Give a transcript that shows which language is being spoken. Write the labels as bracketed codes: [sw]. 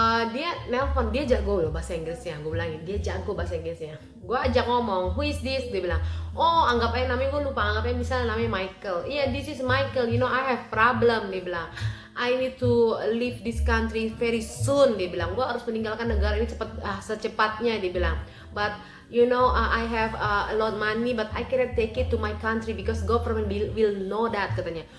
[id] Dia nelpon, dia jago loh bahasa Inggrisnya, gue bilangin dia jago bahasa Inggrisnya. Gue ajak ngomong, [en] who is this? [id] Dia bilang, oh anggap aja namanya, gue lupa, anggap aja misalnya namanya Michael. [en] Iya, this is Michael, you know I have problem. [id] Dia bilang, [en] I need to leave this country very soon. [id] Dia bilang, gue harus meninggalkan negara ini secepatnya. Dia bilang, [en] but you know I have a lot money, but I cannot take it to my country because government will know that, [id] katanya.